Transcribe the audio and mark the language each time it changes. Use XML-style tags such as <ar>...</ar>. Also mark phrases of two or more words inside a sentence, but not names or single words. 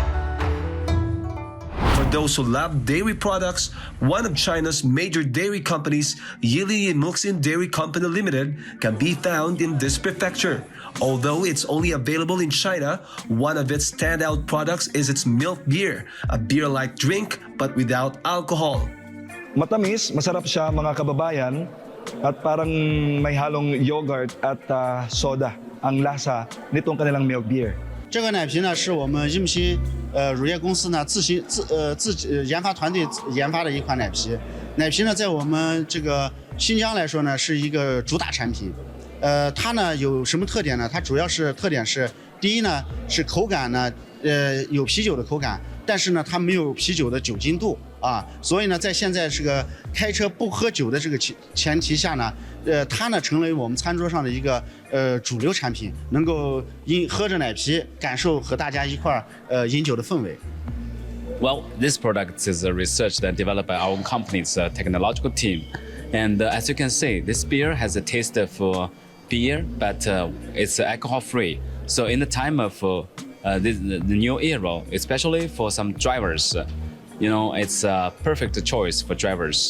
<en>For those who love dairy products, one of China's major dairy companies, Yili Muxin Dairy Company Limited, can be found in this prefecture. Although it's only available in China, one of its standout products is its milk beer, a beer-like drink but without alcohol.</en> <tl>Matamis, masarap siya mga kababayan, at parang may halong yogurt at soda ang lasa nitong kanilang</tl> <en>milk beer.</en> <zh>这个奶啤呢，是我们印心乳业公司呢自研发团队研发的一款奶啤。奶啤呢，在我们这个新疆来说呢，是一个主打产品。它呢有什么特点呢？它主要是特点是，第一呢是口感呢，有啤酒的口感，但是呢它没有啤酒的酒精度啊，所以呢在现在这个开车不喝酒的这个前提下呢，它呢成为我们餐桌上的一个主流产品，能够喝着奶啤，感受和大家一块饮酒的氛围。</zh> <en>Well, this product is researched and developed by our company's technological team. And as you can see, this beer has a taste of beer, but it's alcohol-free. So in the time of the new era, especially for some drivers, it's a perfect choice for drivers.</en>